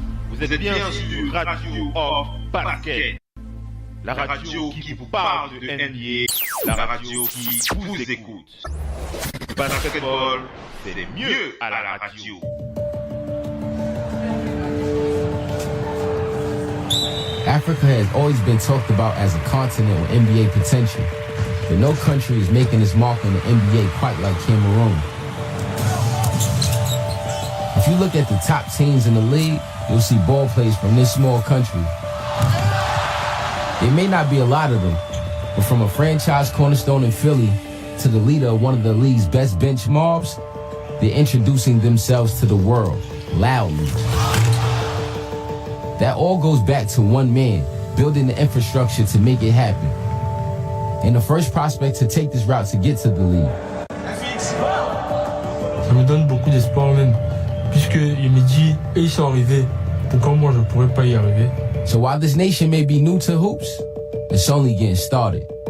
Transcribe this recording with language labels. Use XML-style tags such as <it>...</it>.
<fr>Vous êtes bien sur Radio Off Parquet, la radio qui vous parle de NBA, la radio qui vous écoute. Basketball, c'est mieux à la radio.</fr> <en>Africa has always been talked about as a continent with NBA potential, but no country is making its mark on the NBA quite like Cameroon. If you look at the top teams in the league, you'll see ball players from this small country. There may not be a lot of them, but from a franchise cornerstone in Philly to the leader of one of the league's best bench mobs, they're introducing themselves to the world, loudly. That all goes back to one man, building the infrastructure to make it happen. And the first prospect to take this route to get to the league.</en> <fr>Ça me donne beaucoup d'espoir même, puisque il me dit, et ils sont arrivés, pourquoi moi je pourrais pas y arriver?</fr> <en>So while this nation may be new to hoops, it's only getting started.</en>